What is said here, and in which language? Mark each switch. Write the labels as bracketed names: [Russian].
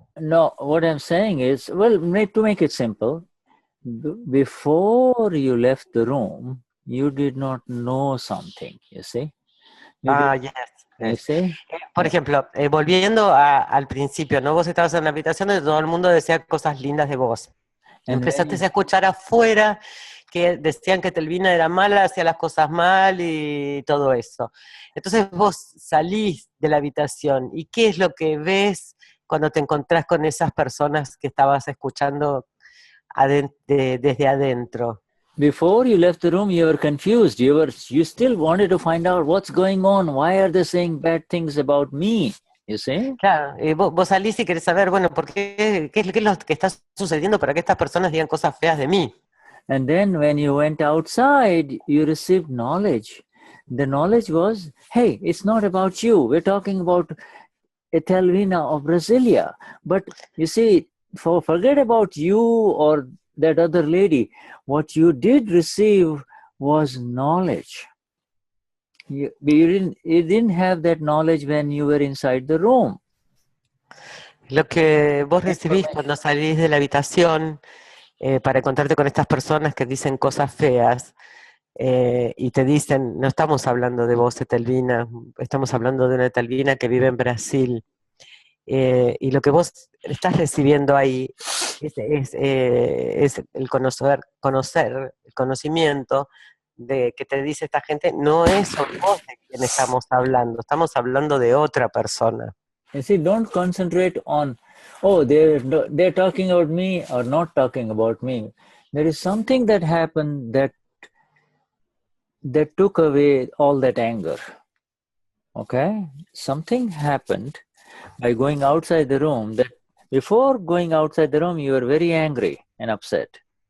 [English] No, what I'm saying is, well, to make it simple, before you left the room, you did not know something, you see. Yes. You see? [Spanish] Por ejemplo, volviendo al principio, ¿no? Vos estabas en la habitación donde todo el mundo decía cosas lindas de vos. [English] And [Spanish] Empezaste a escuchar afuera que decían que Etelvina era mala, hacía las cosas mal y todo eso. Entonces vos salís de la habitación y ¿qué es lo que ves cuando te encontrás con esas personas que estabas escuchando desde adentro? [English] before you left the room, you were confused. You still wanted to find out what's going on. Why are they saying bad things about me? You see? [Spanish] Claro, vos salís y querés saber, bueno, ¿por qué es lo que está sucediendo para que estas personas digan cosas feas de mí? [English] And then when you went outside, you received knowledge. The knowledge was, hey, it's not about you. We're talking about Etelvina of Brasilia. But you see, forget about you or that other lady. What you did receive was knowledge. You didn't have that knowledge when you were inside the room. [Spanish] Lo que vos recibís cuando salís de la habitación para encontrarte con estas personas que dicen cosas feas y te dicen, no estamos hablando de vos, Etelvina, estamos hablando de una Etelvina que vive en Brasil. Y lo que vos estás recibiendo ahí es el conocer, el conocimiento de que te dice esta gente, no es sobre vos de quien estamos hablando de otra persona. [English] You see, don't concentrate on, oh, they're talking about me or not talking about me. There is something that happened that took away all that anger. Okay? Something happened by going outside the room that before going outside the room, you were very angry and upset.